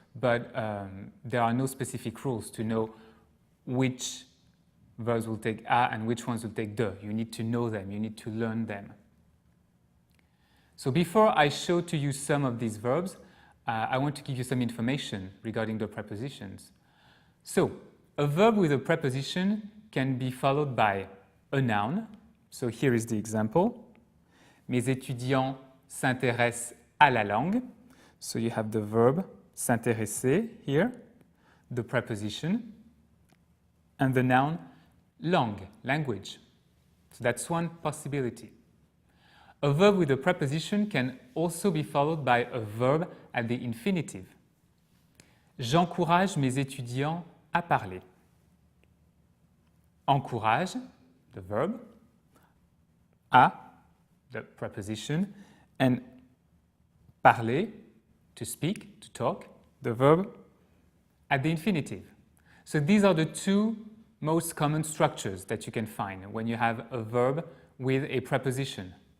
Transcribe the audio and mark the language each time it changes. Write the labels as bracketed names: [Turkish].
[English] But there are no specific rules to know which verbs will take à and which ones will take de. You need to know them. You need to learn them. So before I show to you some of these verbs, I want to give you some information regarding the prepositions. So a verb with a preposition can be followed by a noun. So here is the example. [French] Mes étudiants s'intéressent à la langue. [English] So you have the verb s'intéresser here, the preposition, and the noun langue, language. So that's one possibility. A verb with a preposition can also be followed by a verb at the infinitive. [French] J'encourage mes étudiants à parler. [English] Encourage, the verb, à, the preposition, and parler, to speak, to talk, the verb, at the infinitive. So these are the two most common structures that you can find when you have a verb with a preposition.